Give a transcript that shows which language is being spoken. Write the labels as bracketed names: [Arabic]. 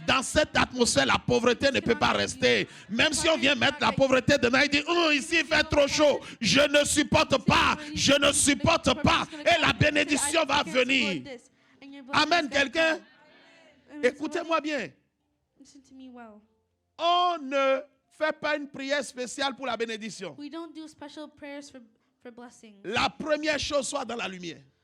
[French] Dans cette atmosphère, la pauvreté ne peut pas rester. Même si on vient mettre la pauvreté dedans, il dit, oh, ici il fait trop chaud. Je ne supporte pas. Je ne supporte pas. Et la bénédiction va venir. Amen, quelqu'un? Écoutez-moi bien. [English] Listen to me well. [French] On ne fait pas une prière spéciale pour la bénédiction. [English] We don't do special prayers for blessings. [French] La première chose soit dans la lumière.